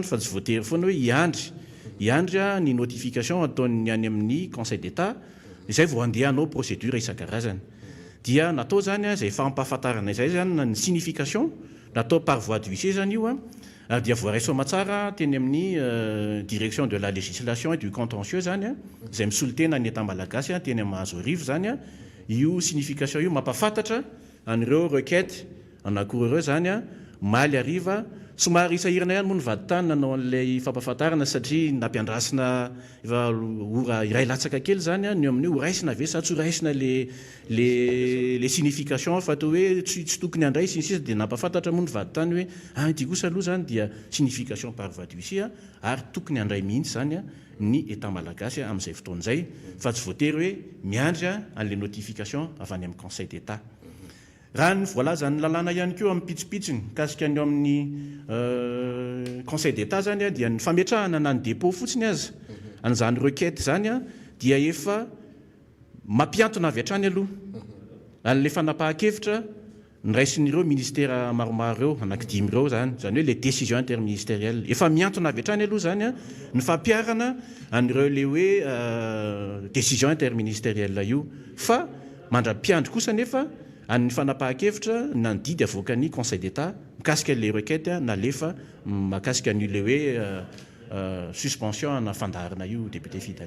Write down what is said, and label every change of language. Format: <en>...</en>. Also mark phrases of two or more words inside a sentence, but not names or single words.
<mg>fa tsy voatery foana hoe iandry ny notification ataony any amin'ny</mg> <fr>conseil d'état</fr> <mg>izay vao andeha hanao procédure isan-karazany dia natao zany zay fampahafantarana izay zany ny signification natao</mg> <fr>par voie d'huissier</fr> <mg>zany io ary dia voaraisoama tsara teny amin'ny</mg> <fr>direction de la législation et du contentieux</fr> <mg>zany izay misolo tena ny etam-malagasy teny amin'ny mahazo arivo zany io signification io mampafantatra an'ireo requête anankiroa ireo zany maly ariva somary isahirana ihany moa ny vady tany nanao an'ilay fampahafantarana satria nampiandrasina efa ora iray latsaka kely zany ny amin'ny ho raisina ve sa tsy ho raisina</mg> <fr>le signification</fr> <mg>fa atao hoe tsy tokony handray sinsisa dia nampafantatra moa ny vady tany hoe ity kosa aloha zany dia</mg> <fr>signification par voie d'huissier</fr> <mg>ary tokony handray mihitsy zany ny état malagasy amin'izay fotoan'izay fa tsy voatery hoe miandry an'le notification avy any amin'ny</mg> <fr>conseil d'état</fr> <mg>raha ny voalaza ny lalàna ihany koa amin'ny pitsopitsony kasika ny amin'ny</mg> <fr>conseil d'état</fr> <mg>zany dia ny fametrahana na ny dépôt fotsiny aza an'izany requête zany dia efa mampiantona avy hatrany aloha an'le fanapahan-kevitra nyraisin'ireo ministère maromaro reo anankidimy ireo zany hoe</mg> <fr>les décisions interministérielles</fr> <mg>efa miantona avy hatrany aloha zany ny fampiarana an'ireo le hoe</mg> <fr>décision interministérielle</fr> <mg>io fa mandra-piandry kosa nefa an'ny fanapahan-kevitra na ny didy avoakany conseil d'état mikasika le requête nalefa makasika an'ile hoe suspension ana fandarana io député Fidèle</mg>